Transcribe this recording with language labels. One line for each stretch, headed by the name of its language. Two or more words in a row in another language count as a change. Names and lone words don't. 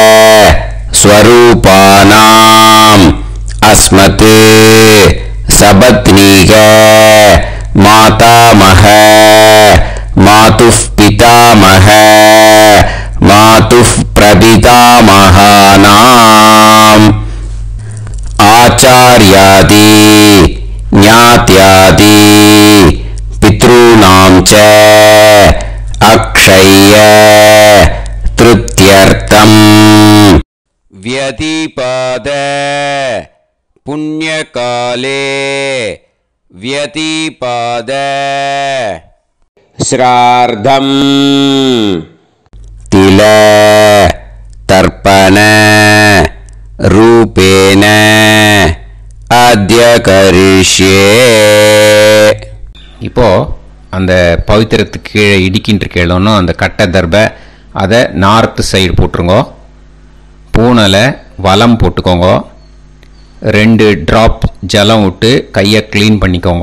Sanskrit: स्वरूपाणाम् अस्मत् सपत्नीक मातामह मातुः पितामह मातुः प्रपितामहानाम् आचार्यादि ज्ञात्यादि पितृणाम् च अक्षय तृप्त्यर्थम् व्यतिपाद पुण्यकाले व्यतिपाद श्रार्धम् तिल तर्पण रूपेण अद्य करिष्ये.
Tamil: இப்போ அந்த பவித்திரத்துக்கு கீழே இடிக்கின்ற கேளோன்னு அந்த கட்டை தர்பை அதை
English: north side
Tamil: போட்டுருங்க. பூனலை வலம் போட்டுக்கோங்க. 2 ட்ராப் ஜலம் விட்டு கையை க்ளீன் பண்ணிக்கோங்க.